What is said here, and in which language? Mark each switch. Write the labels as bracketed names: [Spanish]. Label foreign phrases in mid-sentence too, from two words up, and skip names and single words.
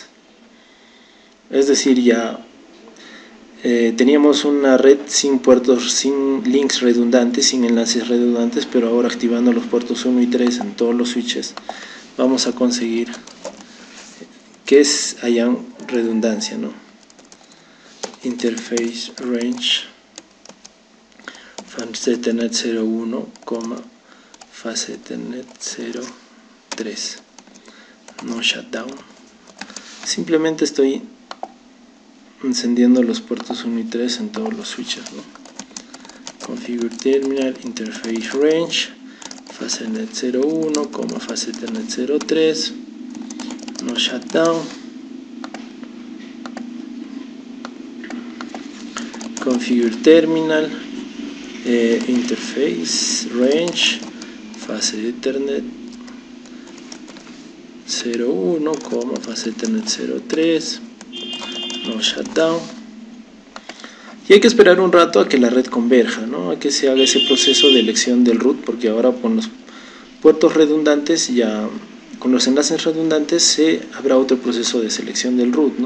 [Spanish] Es decir, ya teníamos una red sin puertos, sin links redundantes, sin enlaces redundantes, pero ahora activando los puertos 1 y 3 en todos los switches vamos a conseguir que hayan redundancia, ¿no? [English] Interface range fase Ethernet 01, fase Ethernet 03, no shutdown. [Spanish] Simplemente estoy encendiendo los puertos 1 y 3 en todos los switches, ¿no? [English] Configure terminal, interface range, fase Ethernet 01, fase Ethernet 03, no shutdown. Configure terminal, interface range, fase Ethernet 01, fase Ethernet 03, no shutdown. [Spanish] Y hay que esperar un rato a que la red converja, ¿no?, a que se haga ese proceso de elección del root, porque ahora con los puertos redundantes, ya con los enlaces redundantes, habrá otro proceso de selección del root, ¿no?